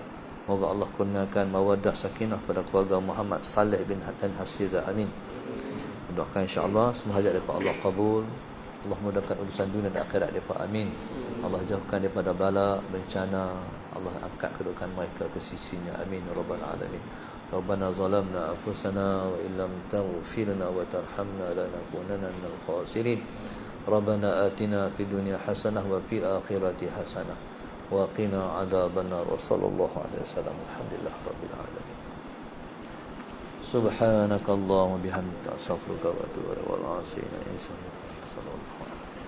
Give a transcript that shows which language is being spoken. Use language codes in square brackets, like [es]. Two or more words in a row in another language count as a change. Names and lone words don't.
[ms] Moga Allah kurniakan mawaddah sakinah pada keluarga Muhammad Saleh bin Hatan Hasiza. Amin. Doakan insya-Allah semua hajat daripada Allah kabul. Allah mudahkan urusan dunia dan akhirat mereka. Amin. Allah jauhkan daripada bala, bencana. Allah angkat kedudukan mereka ke sisinya. [ar] آمين يا رب العالمين. ربنا ظلمنا أنفسنا وإن لم تغفر لنا وترحمنا لنكونن من الخاسرين. ربنا آتنا في الدنيا حسنة وفي الآخرة حسنة وقنا عذاب النار. وصلى الله عليه وسلم. الحمد لله رب العالمين. سبحانك اللهم وبحمدك أستغفرك وأتوب إليك. ولا إله إلا أنت أستغفرك وأتوب إليك.